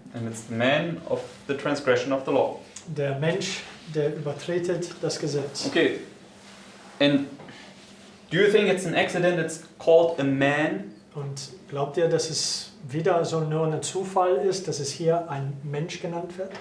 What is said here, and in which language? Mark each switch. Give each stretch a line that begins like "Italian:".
English: And it's the man of the transgression of the law.
German: Der Mensch, der übertretet das Gesetz.
English: Okay. And do you think it's an accident it's called a man?
German: Und glaubt ihr, dass es wieder so nur ein Zufall ist, dass es hier ein Mensch genannt wird?